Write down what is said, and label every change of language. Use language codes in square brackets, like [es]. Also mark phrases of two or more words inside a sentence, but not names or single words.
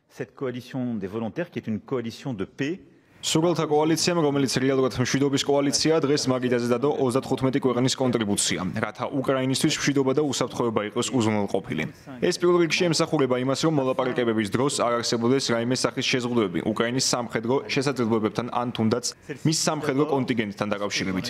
[fr] Cette coalition des volontaires qui est une coalition de paix. [ka] სურველთა კოალიციამ, რომელიც რეალურად მშვიდობის კოალიციაა, დღეს მაგიდაზე დადო 35 ქვეყნის კონტრიბუცია, რათა უკრაინისთვის მშვიდობა და უსაფრთხოება იყოს უზრუნველყოფილი. ეს პირველ რიგში ემსახურება იმას, რომ მოლაპარაკებების დროს არ არსებობდეს რაიმე სახის შეზღუდვები უკრაინის სამხედრო შესაძლებლობებთან ან თუნდაც მის სამხედრო კონტინგენტთან დაკავშირებით.